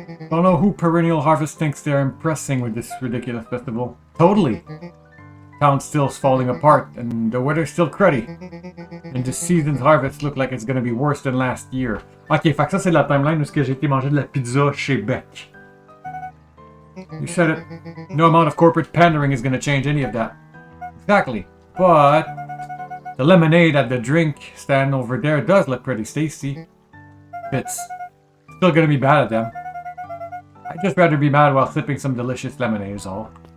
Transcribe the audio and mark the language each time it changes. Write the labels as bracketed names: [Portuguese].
[English] Don't know who Perennial Harvest thinks they're impressing with this ridiculous festival. Totally. Town's still falling apart, and the weather's still cruddy. And this season's harvest look like it's gonna be worse than last year. [French] Ok, fait que ça c'est la timeline où j'ai été manger de la pizza chez Beck. [English] You said it. No amount of corporate pandering is gonna change any of that. Exactly. But the lemonade at the drink stand over there does look pretty tasty. It's still gonna be bad at them. I'd just rather be mad while sipping some delicious lemonade is all.